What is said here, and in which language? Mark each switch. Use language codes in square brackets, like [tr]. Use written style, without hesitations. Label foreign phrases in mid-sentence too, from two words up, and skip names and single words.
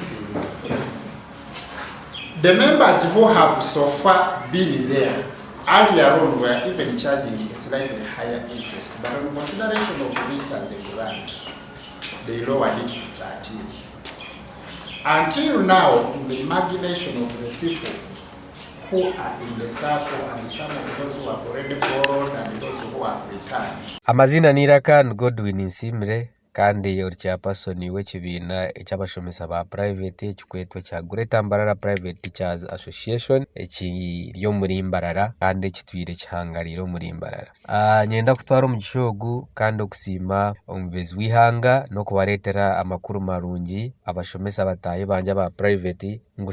[en] The members who have so far been there earlier on were even charging a slightly higher interest, but on consideration of this as a grant, they lowered it to 13. Until now, in the imagination of the people who are in the circle and some of those who have already borrowed and those who have returned. [nyn] Amazina nirakan Godwin Nsimire kandi uri chairperson w'ekibiina eky'abashomesa ba private ekikwetwa kya Greater Mbarara Private Teachers Association ekiri omuri Mbarara kandi ekitwire kihangarire omuri Mbarara. Nyenda kutwara omugisha ogu kandi okusiima omubezi w'ihanga n'okubareetera amakuru marungi abashomesa bataahi banje ba private ngu